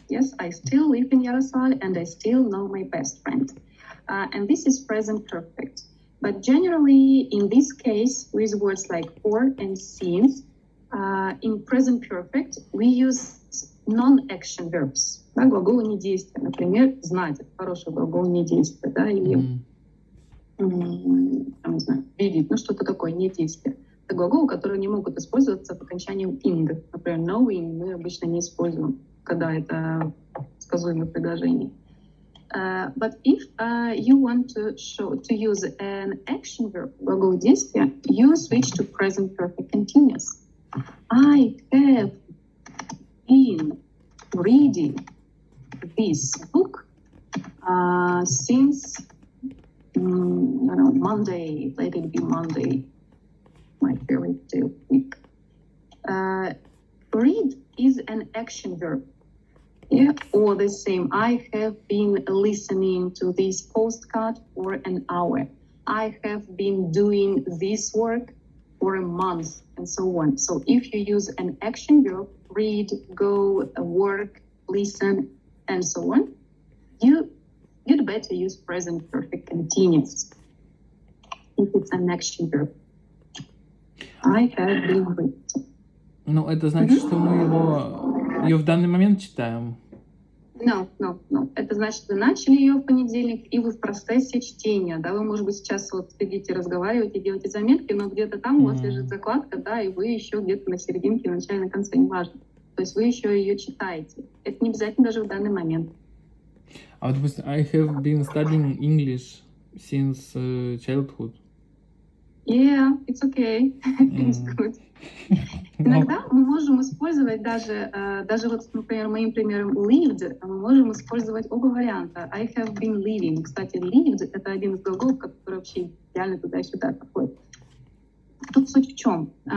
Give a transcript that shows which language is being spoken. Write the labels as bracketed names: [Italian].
[English] Yes, I still live in Yaroslav and I still know my best friend. And this is present perfect. But generally, in this case, with words like or and since, in present perfect, we use non-action verbs. [Russian] Да, глаголы недействия. Например, знать. Это хороший глагол недействия. Да, или не знаю, видеть. Ну, что-то такое недействие. Это глаголы, которые не могут использоваться по окончанию ing. Например, knowing мы обычно не используем, когда это сказуемое предложение. [English] But if you want to use an action verb, [Russian] глагол действия, [English] you switch to present perfect continuous. I have been reading this book since Monday. Let it be Monday, my favorite day of the week. Read is an action verb. Yeah, or the same. I have been listening to this postcard for an hour. I have been doing this work for a month, and so on. So if you use an action verb, read, go, work, listen, and so on, you'd better use present perfect continuous if it's an action verb. I have been reading. [Russian] Ну, это значит, что мы ее в данный момент читаем. [English] No. [Russian] Это значит, вы начали ее в понедельник, и вы в процессе чтения, да, вы, может быть, сейчас вот сидите, разговариваете, делаете заметки, но где-то там у вас лежит закладка, да, и вы еще где-то на серединке, в начале, на конце, неважно. То есть вы еще ее читаете. Это не обязательно даже в данный момент. А вот, допустим, [English] I have been studying English since childhood. Yeah, it's okay. It's good. [Russian] Иногда мы можем использовать даже вот, например, моим примером lived, мы можем использовать оба варианта. [English] I have been living. [Russian] Кстати, lived — это один из глаголов, который вообще идеально туда-сюда подходит. Тут суть в чем?